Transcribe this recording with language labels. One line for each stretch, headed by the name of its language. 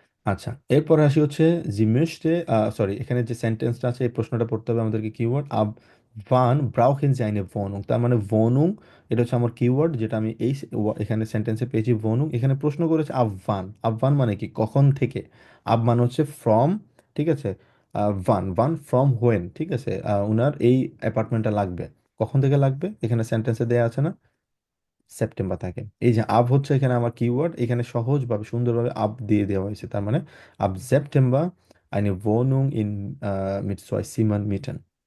Bangla: আচ্ছা, এরপর আসি হচ্ছে জি möchte, সরি, এখানে যে সেন্টেন্সটা আছে এই প্রশ্নটা পড়তে হবে আমাদেরকে। কিওয়ার্ড আব
German: wann brauchen Sie eine Wohnung,
Bangla: তার মানে Wohnung, এটা হচ্ছে আমার কিওয়ার্ড যেটা আমি এই এখানে সেন্টেন্সে পেয়েছি Wohnung। এখানে প্রশ্ন করেছে আব wann, আব wann মানে কি, কখন থেকে। আব মানে হচ্ছে ফ্রম, ঠিক আছে। wann, wann
English: from when,
Bangla: ঠিক আছে। উনার এই অ্যাপার্টমেন্টটা লাগবে, কখন থেকে লাগবে, এখানে সেন্টেন্সে দেওয়া আছে না, সেপ্টেম্বর থাকে। এই যে আব হচ্ছে এখানে আমার কিওয়ার্ড, এখানে সহজভাবে সুন্দরভাবে আব দিয়ে দেওয়া হয়েছে, তার মানে আব September
German: eine Wohnung in mit 2 Zimmern mieten।